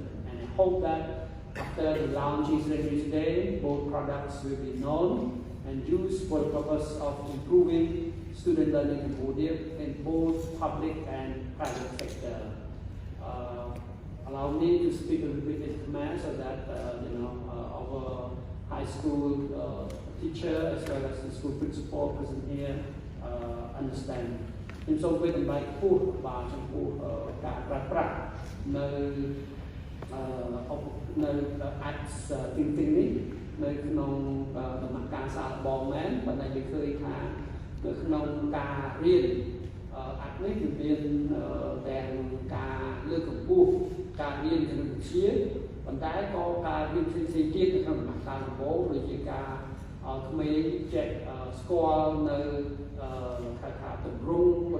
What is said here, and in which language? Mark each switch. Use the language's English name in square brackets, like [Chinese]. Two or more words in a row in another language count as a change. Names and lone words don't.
[English] And I hope that after the launch is ready today, both products will be known and used for the purpose of improving student learning in Cambodia in both public and private sector. Allow me to speak a little bit in Khmer so that our high school teacher as well as the school principal present here understand. [Khmer] ខ្ញុំសូមធ្វើតម្លៃខ្ពស់បាទចំពោះការប្រើប្រាស់នៅ [English] apps thinking [Khmer] នេះនៅ ក្នុងដំណាក់កាលសាកល្បងមែនប៉ុន្តែយើងឃើញថានៅក្នុងការរៀនapp នេះគឺមានទាំងការលើកកម្ពស់ការរៀនគណិតវិទ្យាប៉ុន្តែក៏ការរៀនផ្សេងៗទៀតនៅក្នុងដំណាក់កាលដំបូងដូចជាការក្មេងចេះស្គាល់នៅថាទម្រង់ក៏